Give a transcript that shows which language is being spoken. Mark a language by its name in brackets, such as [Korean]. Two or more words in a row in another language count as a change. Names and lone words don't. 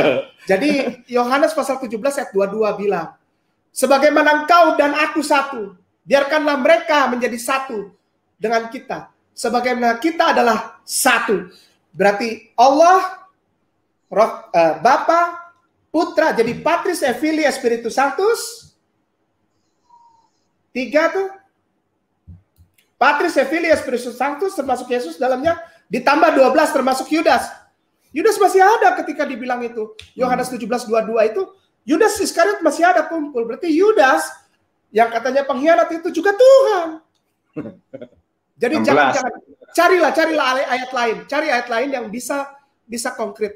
[Indonesian] Jadi Yohanes pasal 17 ayat 22 bilang Sebagaimana engkau dan aku satu, biarkanlah mereka menjadi satu dengan kita. Sebagaimana kita adalah satu. Berarti Allah, Bapa, Putra, jadi [Latin] Patris et Filii Spiritus Sanctus. [Indonesian] 3 tuh. [Latin] Patris et Filii Spiritus Sanctus [Indonesian] termasuk Yesus dalamnya, ditambah 12 termasuk Yudas. Yudas masih ada ketika dibilang itu. Yohanes 17:22 itu, Yudas Iskariot masih ada kumpul. Berarti Yudas yang katanya pengkhianat itu juga Tuhan. Jadi jangan carilah ayat lain, cari ayat lain yang bisa konkret.